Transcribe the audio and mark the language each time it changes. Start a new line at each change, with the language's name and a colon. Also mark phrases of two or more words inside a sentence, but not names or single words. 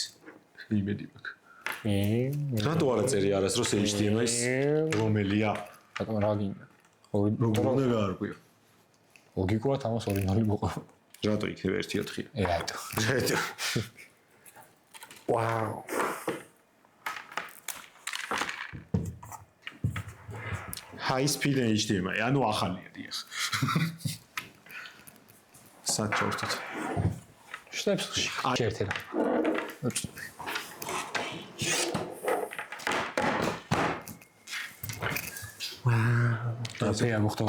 Georgian: იმედი მაქვს. რატო არა წერი არასდროს HDMI-ს რომელია? რატომ რა გინდა? როგორ უნდა გაარკვიო? ლოგიკურად ამას 2-0 მოყვა. რატო იქნება 1-4? რატო? რატო? ვაუ.
English: High speed HDMI,
Georgian: ანუ ახალია დიახ. საჩორთოთ. შტეპსში. შეერთება. და მოხდა.